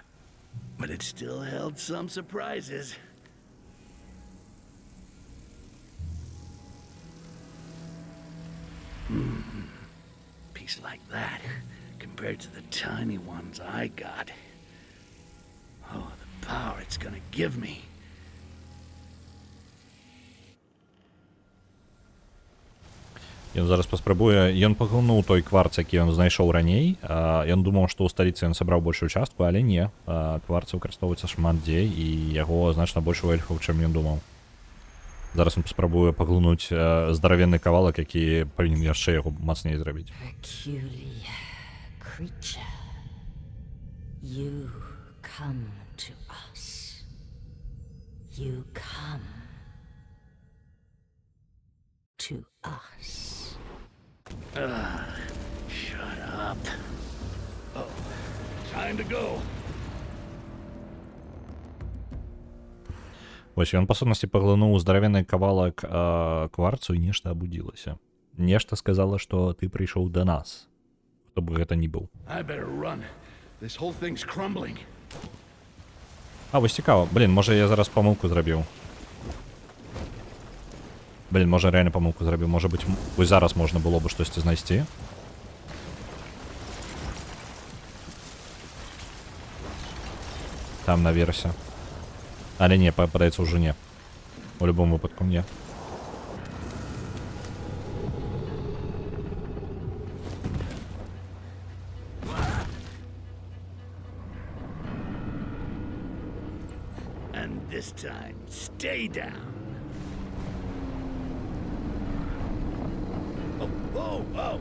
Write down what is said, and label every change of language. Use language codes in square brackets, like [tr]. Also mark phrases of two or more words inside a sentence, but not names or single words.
[en] But it still held some surprises. Piece like that compared to the tiny ones I got. Oh, the power it's gonna give me. [be] Ён зараз паспрабуе, ён паглынуў той кварц, які ён знайшоў раней. Ён думаў, што ў сталіцы ён сабраў большую частку, але не. Кварцы выкарыстоўваецца шмат дзе, і яго значна больш у эльфаў, чым ён думаў. Зараз ён паспрабуе паглынуць здаравенны кавалак, які павінен яшчэ яго мацней зрабіць. [en] Peculiar creature, you come to us. You come to us. Shut up. Oh, time to go. [be] Вось ён па сутнасці паглынуў здаравенны кавалак кварцу, і нешта абудзілася. Нешта сказала, што ты прыйшоў да нас. Хто б гэта ні быў. [en] I better run. This whole thing's crumbling. [be] А, вось цікава. Блін, можа я зараз памылку зрабіў. Блін, можа рэальна памылку зрабіў. Можа быць, вось зараз можна было бы штосьці знайсці. Там наверсе. Але не, падаецца ўжо не. У любом выпадку не. [en] And this time, stay down. Oh, whoa, whoa.